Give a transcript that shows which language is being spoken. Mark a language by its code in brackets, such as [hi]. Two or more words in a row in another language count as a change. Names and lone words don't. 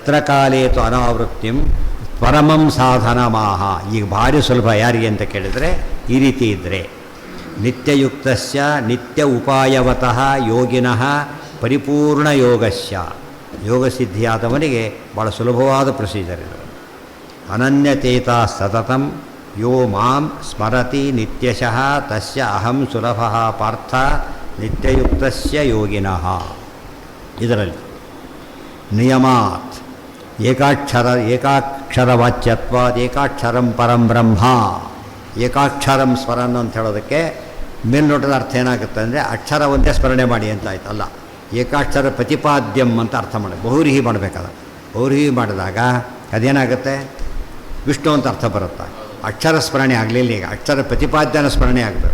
[sa] ಯತ್ರ ಕಾಲೇತು ಅನಾವೃತ್ತಿಂ ಪರಮಂ ಸಾಧನಮಾಹ. [kn] ಈಗ ಭಾರಿ ಸುಲಭ ಯಾರಿಗೆ ಅಂತ ಕೇಳಿದರೆ ಈ ರೀತಿ ಇದ್ದರೆ [sa] ನಿತ್ಯಯುಕ್ತಸ್ಯ ನಿತ್ಯ ಉಪಾಯವತಃ ಯೋಗಿನಃ ಪರಿಪೂರ್ಣ ಯೋಗಸ್ಯ. [kn] ಯೋಗಸಿದ್ಧಿಯಾದವನಿಗೆ ಭಾಳ ಸುಲಭವಾದ ಪ್ರೊಸೀಜರ್ ಇದು. [sa] ಅನನ್ಯಚೇತ ಸತತಂ ಯೋ ಮಾಂ ಸ್ಮರತಿ ನಿತ್ಯಶಃ ತಸ್ಯ ಅಹಂ ಸುಲಭಃ ಪಾರ್ಥ ನಿತ್ಯಯುಕ್ತಸ್ಯ ಯೋಗಿನಃ. ಇದರಲ್ಲಿ ನಿಯಮಾತ್ ಏಕಾಕ್ಷರವಾಚ್ಯತ್ವಾದ್ ಏಕಾಕ್ಷರಂ ಪರಂ ಬ್ರಹ್ಮ. ಏಕಾಕ್ಷರಂ ಸ್ಮರಣ [kn] ಅಂತ ಹೇಳೋದಕ್ಕೆ ಮೇಲ್ನೋಟದ ಅರ್ಥ ಏನಾಗುತ್ತೆ ಅಂದರೆ ಅಕ್ಷರ ಒಂದೇ ಸ್ಮರಣೆ ಮಾಡಿ ಅಂತ ಆಯ್ತಲ್ಲ. [sa] ಏಕಾಕ್ಷರ ಪ್ರತಿಪಾದ್ಯಂ [kn] ಅಂತ ಅರ್ಥ ಮಾಡಿ ಬಹುರಿಹಿ ಮಾಡಬೇಕಾದ. ಬಹುರಿಹಿ ಮಾಡಿದಾಗ ಅದೇನಾಗುತ್ತೆ ವಿಷ್ಣು ಅಂತ ಅರ್ಥ ಬರುತ್ತೆ. ಅಕ್ಷರ ಸ್ಮರಣೆ ಆಗಲಿಲ್ಲ, ಈಗ ಅಕ್ಷರ ಪ್ರತಿಪಾದ್ಯನ ಸ್ಮರಣೆ ಆಗಬೇಕು.